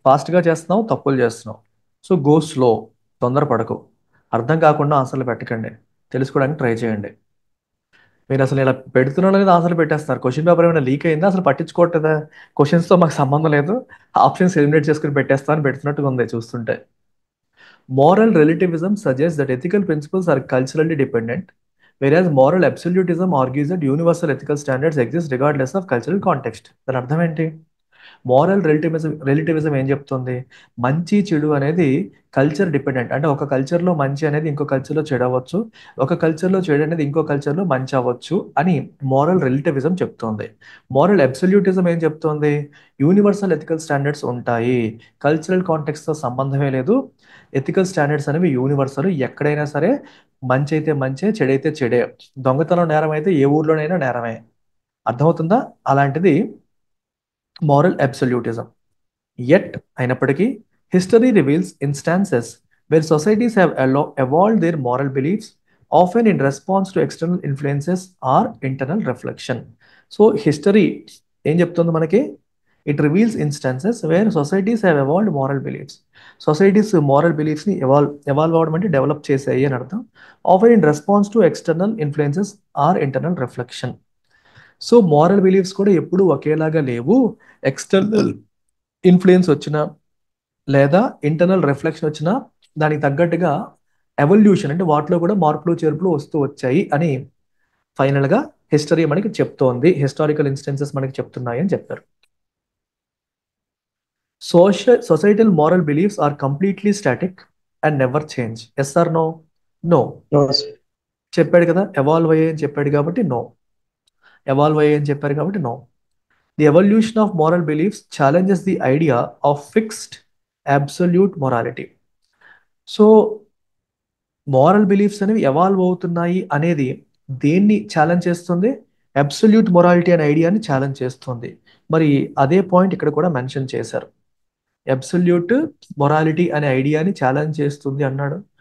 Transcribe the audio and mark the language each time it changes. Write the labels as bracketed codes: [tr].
[te] ఫాస్ట్గా చేస్తున్నావు, తప్పులు చేస్తున్నావు. [en] so go slow, [te] తొందరపడకు. అర్థం కాకుండా ఆన్సర్లు పెట్టకండి, తెలుసుకోవడానికి ట్రై చేయండి. మీరు అసలు ఇలా పెడుతున్నా లేదా ఆన్సర్లు పెట్టేస్తున్నారు. క్వశ్చన్ పేపర్ ఏమైనా లీక్ అయిందా? అసలు పట్టించుకోవట్లేదా? క్వశ్చన్స్తో మాకు సంబంధం లేదు, ఆప్షన్స్ ఎలిమినేట్ చేసుకుని పెట్టేస్తాను పెడుతున్నట్టుగా ఉంది చూస్తుంటే. [en] Moral relativism suggests that ethical principles are culturally dependent, whereas moral absolutism argues that universal ethical standards exist regardless of cultural context. [te] దాని అర్థం ఏంటి? మోరల్ రిలేటివిజం ఏం చెప్తుంది? మంచి చెడు అనేది కల్చర్ డిపెండెంట్. అంటే ఒక కల్చర్లో మంచి అనేది ఇంకో కల్చర్లో చెడు అవ్వచ్చు, ఒక కల్చర్లో చెడు అనేది ఇంకో కల్చర్లో మంచి అవ్వచ్చు అని మోరల్ రిలేటివిజం చెప్తోంది. మోరల్ అబ్సల్యూటిజం ఏం చెప్తోంది? యూనివర్సల్ ఎథికల్ స్టాండర్డ్స్ ఉంటాయి, కల్చరల్ కాంటెక్స్తో సంబంధమే లేదు, ఎథికల్ స్టాండర్డ్స్ అనేవి యూనివర్సల్. ఎక్కడైనా సరే మంచి అయితే మంచే, చెడైతే చెడే. దొంగతనం నేరం అయితే ఏ ఊర్లోనైనా నేరమే. అర్థమవుతుందా? అలాంటిది [en] moral absolutism. Yet, అయినప్పటికీ history reveals instances where societies have evolved their moral beliefs, often in response to external influences or internal reflection. [te] So, history ఏం చెప్తుంది మనకి? [en] It reveals instances where societies have evolved moral beliefs. [te] Societies moral beliefsని evolve అవడం అంటే develop చేసాయి అని అర్థం. [en] Often in response to external influences or internal reflection. [te] So moral beliefs కూడా ఎప్పుడు ఒకేలాగా లేవు. ఎక్స్టర్నల్ ఇన్ఫ్లుయెన్స్ వచ్చినా లేదా ఇంటర్నల్ రిఫ్లెక్షన్ వచ్చినా దానికి తగ్గట్టుగా ఎవల్యూషన్, అంటే వాటిలో కూడా మార్పులు చేర్పులు వస్తూ వచ్చాయి అని ఫైనల్గా హిస్టరీ మనకి చెప్తోంది. హిస్టారికల్ ఇన్స్టెన్సెస్ మనకి చెప్తున్నాయి అని చెప్పారు. [en] Societal moral beliefs are completely static and never change. Yes or no? No. No, sir. [te] చెప్పాడు కదా, ఎవాల్వ్ అయ్యాయని చెప్పాడు కాబట్టి నో. ఎవాల్వ్ అయ్యాయని చెప్పారు కాబట్టి no. [en] The evolution of moral beliefs challenges the idea of fixed absolute morality. [te] So moral beliefs అనేవి evolve అవుతున్నాయి అనేది దేన్ని ఛాలెంజ్ చేస్తుంది? అబ్సల్యూట్ మొరాలిటీ అనే ఐడియాని ఛాలెంజ్ చేస్తుంది. మరి అదే పాయింట్ ఇక్కడ కూడా మెన్షన్ చేశారు. అబ్సల్యూట్ మొరాలిటీ అనే ఐడియాని ఛాలెంజ్ చేస్తుంది అన్నాడు.